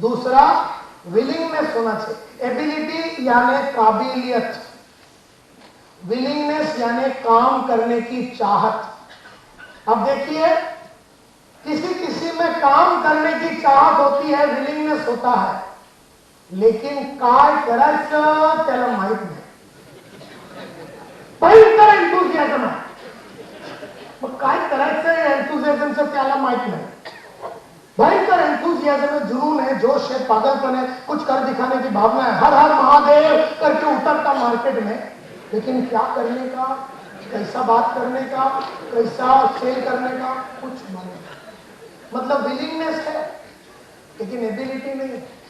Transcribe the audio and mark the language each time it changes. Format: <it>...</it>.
<hi>दूसरा, विलिंगनेस होना चाहिए। एबिलिटी यानी काबिलियत, विलिंगनेस यानी काम करने की चाहत। अब देखिए, किसी किसी में काम करने की चाहत होती है, विलिंगनेस होता है, लेकिन</hi> <mr>काय करायचं त्याला माहित नाही। भयंकर एंथुसियाझम आहे, मग काय करायचं एंथुसियाझमचं त्याला माहित नाही।</mr> <hi>भयंकर एंथुसियाज्म है, जुनून है, जोश है, पागलपन है, कुछ कर दिखाने की भावना है, हर हर महादेव करके उतरता मार्केट में, लेकिन क्या करने का, कैसा बात करने का, कैसा सेल करने का, कुछ मालूम। मतलब विलिंगनेस है लेकिन एबिलिटी नहीं है।</hi>